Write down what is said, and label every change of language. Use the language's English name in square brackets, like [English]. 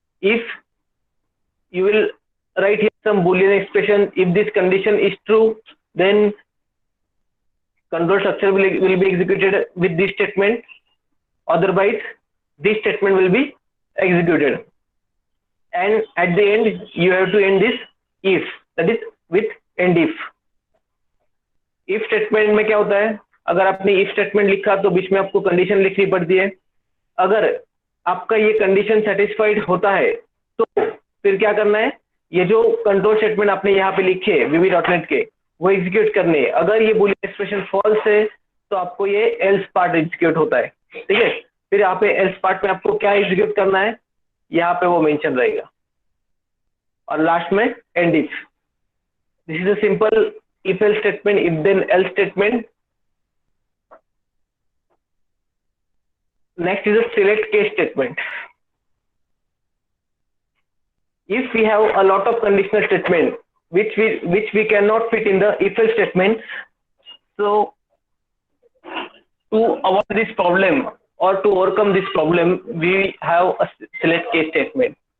[English] If you will write here some boolean expression, if this condition is true, then control structure will be executed with this statement. Otherwise, this statement will be executed. And at the end, you have to end this if, that is with end if. [Hindi] if statement में क्या होता है? अगर आपने if statement लिखा तो बीच में आपको कंडीशन लिखनी पड़ती है. अगर आपका ये कंडीशन सेटिस्फाइड होता है तो फिर क्या करना है? ये जो कंट्रोल स्टेटमेंट आपने यहाँ पे लिखे VB.NET के, वो एग्जीक्यूट करने हैं. अगर ये बूलियन एक्सप्रेशन फॉल्स है तो आपको ये एल्स पार्ट एग्जीक्यूट होता है. ठीक है, फिर यहाँ पे एल्स पार्ट में आपको क्या एग्जीक्यूट करना है, यहाँ पे वो मेंशन रहेगा. और लास्ट में and if. [English] This is a simple if else statement, if then else statement. Next is a select case statement. If we have a lot of conditional statement which we cannot fit in the if else statement, so to avoid this problem or to overcome this problem, we have a select case statement.